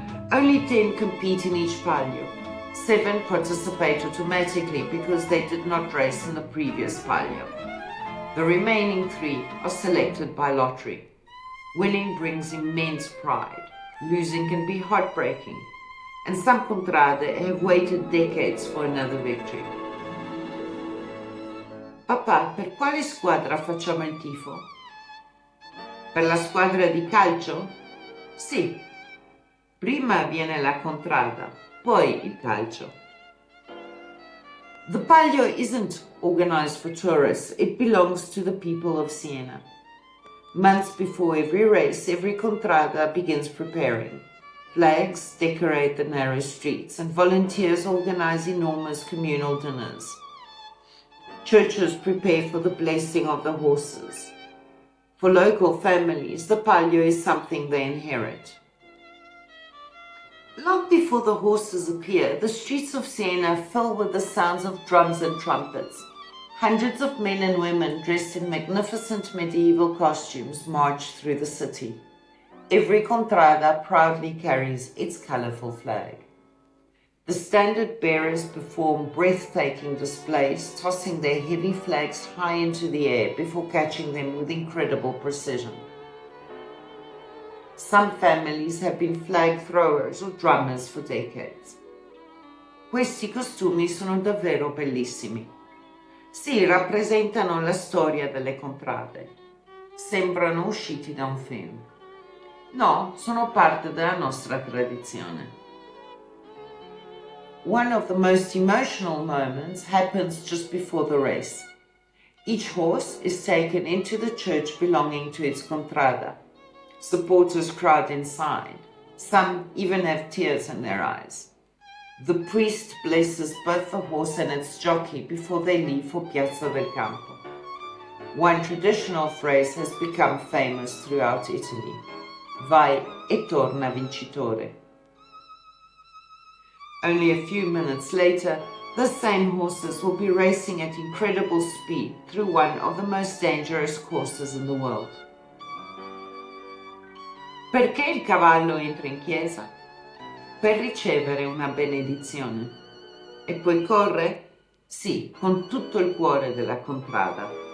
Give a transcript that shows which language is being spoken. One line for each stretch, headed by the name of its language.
English: Only 10 compete in each Palio. 7 participate automatically because they did not race in the previous Palio. The remaining 3 are selected by lottery. Winning brings immense pride. Losing can be heartbreaking. And some Contrade have waited decades for another victory.
Italian: Papà, per quale squadra facciamo il tifo? Per la squadra di calcio? Sì. Prima viene la contrada, poi il calcio.
English: The Palio isn't organized for tourists, it belongs to the people of Siena. Months before every race, every contrada begins preparing. Flags decorate the narrow streets and volunteers organize enormous communal dinners. Churches prepare for the blessing of the horses. For local families, the Palio is something they inherit. Long before the horses appear, the streets of Siena fill with the sounds of drums and trumpets. Hundreds of men and women dressed in magnificent medieval costumes march through the city. Every contrada proudly carries its colorful flag. The standard bearers perform breathtaking displays, tossing their heavy flags high into the air before catching them with incredible precision. Some families have been flag throwers or drummers for decades.
Italian: Questi costumi sono davvero bellissimi. Sì, rappresentano la storia delle contrade. Sembrano usciti da un film. No, sono parte della nostra tradizione.
English: One of the most emotional moments happens just before the race. Each horse is taken into the church belonging to its contrada. Supporters crowd inside. Some even have tears in their eyes. The priest blesses both the horse and its jockey before they leave for Piazza del Campo. One traditional phrase has become famous throughout Italy.
Italian: Vai e torna vincitore.
English: Only a few minutes later, the same horses will be racing at incredible speed through one of the most dangerous courses in the world.
Italian: Perché il cavallo entra in chiesa? Per ricevere una benedizione. E poi corre? Sì, con tutto il cuore della contrada.